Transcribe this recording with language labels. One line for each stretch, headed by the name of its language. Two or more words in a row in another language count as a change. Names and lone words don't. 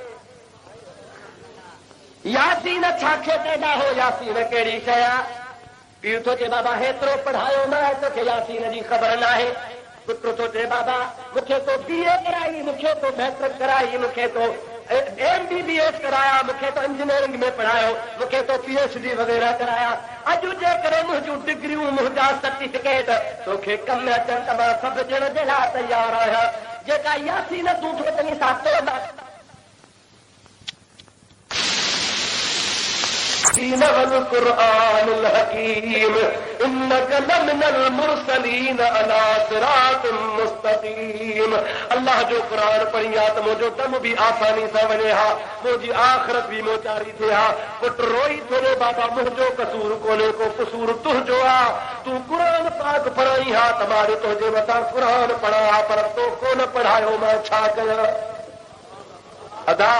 Sindhi: यासीन छा खे पैदा हो यासीन कहिड़ी शइ आहे पीउ सोचे बाबा हेतिरो पढ़ायो न आहे तोखे यासीन जी ख़बर न आहे पुट सोचे बाबा मूंखे तो BA कराई मूंखे तो मैट्रिक कराई मूंखे तो MBBS कराया मूंखे तो इंजीनियरिंग में पढ़ायो मूंखे तो PhD वग़ैरह कराया अॼु जे करे मुंहिंजूं डिग्रियूं मुंहिंजा सर्टिफिकेट तोखे कम अचनि त मां सभु ॾियण जे लाइ तयार आहियां जेका यासीन तूं चङी सां
Arabic: والقرآن الحكيم إنك لمن المرسلين على صراط مستقيم
Sindhi: अल्लाह जो क़ुरान पढ़ी आहे त मुंहिंजो दम बि आसानी सां वञे हा मुंहिंजी आख़िरत बि मोचारी थिए हा पुटु रोई थोरो बाबा मुंहिंजो कसूर कोन्हे को कसूर तुंहिंजो आहे तूं क़ुरान पाक पढ़ाई हा त मां तुंहिंजे मथां क़ुरान पढ़ा पर तो कोन पढ़ायो मां छा कयां अदा